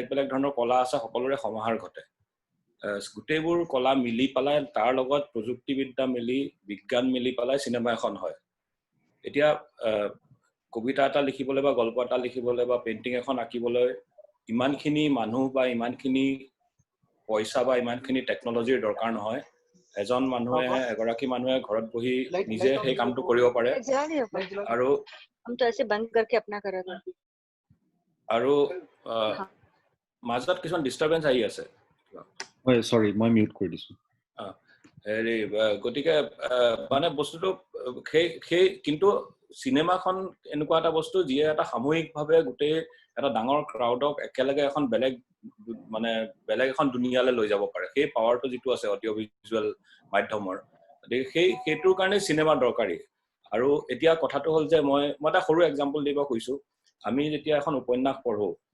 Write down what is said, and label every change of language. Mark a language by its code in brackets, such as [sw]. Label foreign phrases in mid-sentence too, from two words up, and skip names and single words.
[as] বেলেগ ধৰণৰ কলা আছে সকলোৰে সমাহাৰ ঘটে গোটেইবোৰ কলা মিলি পালাই তাৰ লগত প্ৰযুক্তিবিদ্যা মিলি বিজ্ঞান মিলি পালাই সিনেমা এখন হয় এতিয়া কবিতা এটা লিখিবলৈ বা গল্প এটা লিখিবলৈ বা পেইন্টিং এখন আঁকিবলৈ ইমানখিনি মানুহ বা ইমানখিনি পইচা বা ইমানখিনি টেকনলজিৰ দৰকাৰ নহয় এজন মানুহে এগৰাকী মানুহে ঘৰত বহি নিজে সেই কামটো কৰিব পাৰে আৰু [hi] हम तो ऐसे बंद करके अपना करेगा [as] আৰু মাজত কিছুমান ডিস্টাৰবেন্স আহি আছে হয় সৰি মই মিউট কৰি দিছো হেৰি গতিকে মানে বস্তুটো সেই কিন্তু সিনেমাখন এনেকুৱা এটা বস্তু যিয়ে এটা সামূহিকভাৱে গোটেই এটা ডাঙৰ ক্ৰাউডক একেলগে এখন বেলেগ এখন দুনিয়ালৈ লৈ যাব পাৰে সেই পাৱাৰটো যিটো আছে [en] audio visual [as] মাধ্যমৰ সেইটোৰ কাৰণে সিনেমা দৰকাৰী আৰু এতিয়া কথাটো হ'ল যে মই এটা সৰু এক্সাম্পল দিব কৈছো আমি যেতিয়া এখন উপন্যাস পঢ়ো